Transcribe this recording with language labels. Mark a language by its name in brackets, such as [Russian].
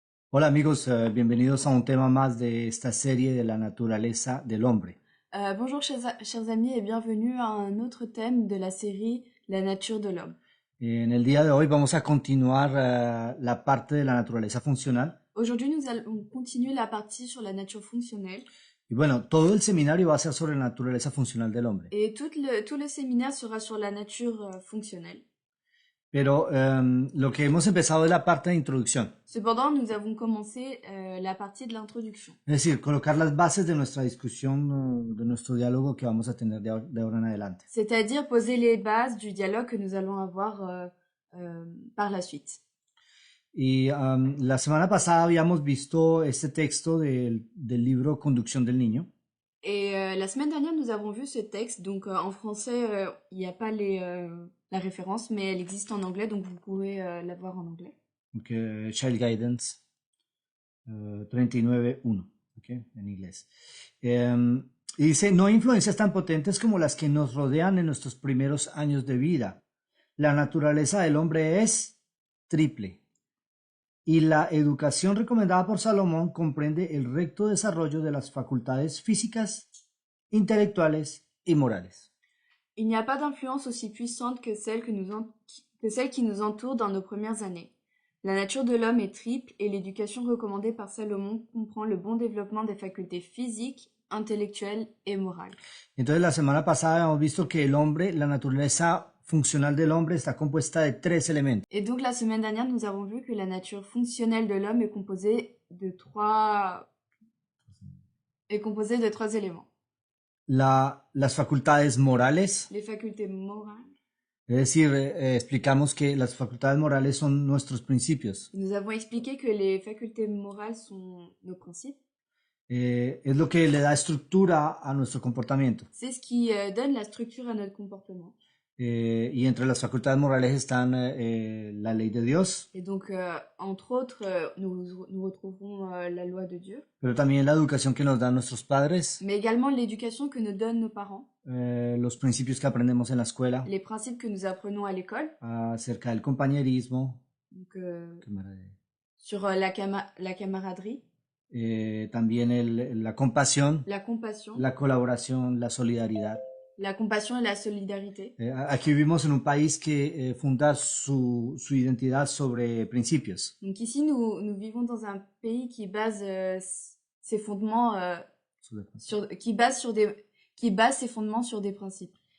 [Spanish] Hola amigos, bienvenidos a un tema más de esta serie de la naturaleza del hombre. [French] Bonjour chers amis et bienvenue à un autre thème de la série La nature de l'homme. [Spanish] En el día de hoy vamos a continuar la parte de la naturaleza funcional. [French] Aujourd'hui, nous allons continuer la partie sur la nature fonctionnelle [Spanish] Y bueno, todo el seminario va a ser sobre la naturaleza funcional del hombre. [French] et tout le séminaire sera sur la nature fonctionnelle. [Spanish] Pero lo que hemos empezado es la parte de introducción, [French] Cependant, nous avons commencé la partie de l'introduction, [Spanish] es decir, colocar las bases de nuestra discusión, de nuestro diálogo que vamos a tener de ahora en adelante. [French] c'est-à-dire poser les bases du dialogue que nous allons avoir par la suite. [Spanish] Y la semana pasada habíamos visto este texto del libro Conducción del Niño. [French] Et la semaine dernière, nous avons vu ce texte. Donc en français, il n'y a pas la référence, mais elle existe en anglais, donc vous pourrez la voir en anglais. [Spanish] Okay, Child Guidance 39.1, okay, en inglés. Y dice, no hay influencias tan potentes como las que nos rodean en nuestros primeros años de vida. La naturaleza del hombre es triple. Y la educación recomendada por Salomón comprende el recto desarrollo de las facultades físicas, intelectuales y morales. [French] Il n'y a pas d'influence aussi puissante que celle qui nous entoure dans nos premières années. La nature de l'homme est triple et l'éducation recommandée par Salomon comprend le bon développement des facultés physiques, intellectuelles et morales. [Spanish] Entonces la semana pasada hemos visto que el hombre, la naturaleza funcional del hombre está compuesta de tres elementos. [French] Et donc la semaine dernière, nous avons vu que la nature fonctionnelle de l'homme est composée de trois éléments. [Spanish] Las facultades morales, [French] Les facultés morales. [Spanish] es decir, explicamos que las facultades morales son nuestros principios. [French] Nous avons expliqué que les facultés morales sont nos principes. [Spanish] Es lo que le da estructura a nuestro comportamiento. [French] C'est ce qui donne la structure à notre comportement. [Spanish] Y entre las facultades morales están la ley de Dios. [French] Et donc, entre autres, nous retrouverons la loi de Dieu. [Spanish] Pero también la educación que nos dan nuestros padres. [French] Mais également l'éducation que nous donnent nos parents. [Spanish] Los principios que aprendemos en la escuela. [French] Les principes que nous apprenons à l'école. [Spanish] Acerca del compañerismo. [French] Donc, sur la camaraderie. [Spanish] También la compasión. [French] La compassion. [Spanish] La colaboración, la solidaridad. [French] La compassion et la solidarité. [Spanish] Aquí vivimos en un país que funda su identidad sobre principios. [French] Donc ici, nous vivons dans un pays qui base ses fondements qui base ses fondements sur des principes.